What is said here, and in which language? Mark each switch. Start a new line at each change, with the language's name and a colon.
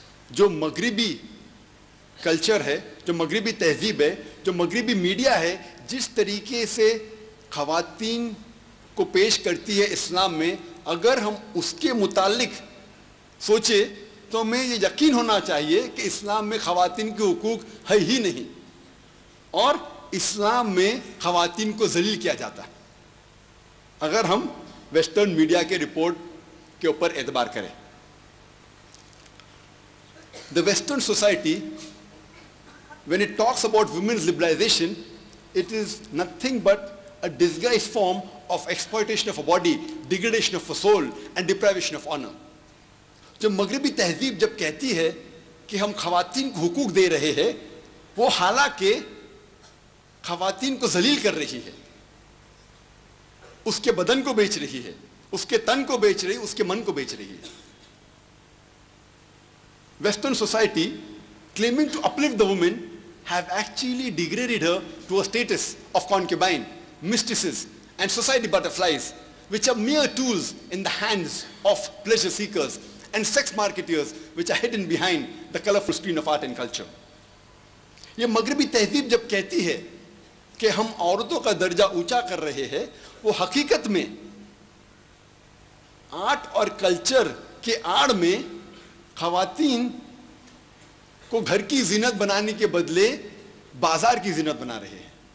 Urdu: جو مغربی کلچر ہے, جو مغربی تہذیب ہے, جو مغربی میڈیا ہے, جس طریقے سے خواتین کو پیش کرتی ہے اسلام میں, اگر ہم اس کے متعلق سوچے تو ہمیں یہ یقین ہونا چاہیے کہ اسلام میں خواتین کے حقوق ہے ہی نہیں اور اسلام میں خواتین کو ذلیل کیا جاتا ہے. اگر ہم ویسٹرن میڈیا کے رپورٹ کے اوپر اعتبار کریں.
English: The Western society, when it talks about women's liberalization, it is nothing but a disguised form of exploitation of a body, degradation of a soul and deprivation of honor.
Urdu: جو مغربی تہذیب جب کہتی ہے کہ ہم خواتین کو حقوق دے رہے ہیں, وہ حالانکہ خواتین کو ذلیل کر رہی ہے, اس کے بدن کو بیچ رہی ہے, اس کے تن کو بیچ رہی ہے, اس کے من کو بیچ رہی ہے.
English: Western society, claiming to uplift the woman, have actually degraded her to a status of concubine, mistresses, and society butterflies, which are mere tools in the hands of pleasure seekers and sex marketers, which are hidden behind the colorful screen of art and culture.
Urdu: یہ مغربی تہذیب جب کہتی ہے کہ ہم عورتوں کا درجہ اونچا کر رہے ہیں, وہ حقیقت میں آرٹ اور کلچر کے آڑ میں خواتین کو گھر کی زینت بنانے کے بدلے بازار کی زینت بنا رہے ہیں.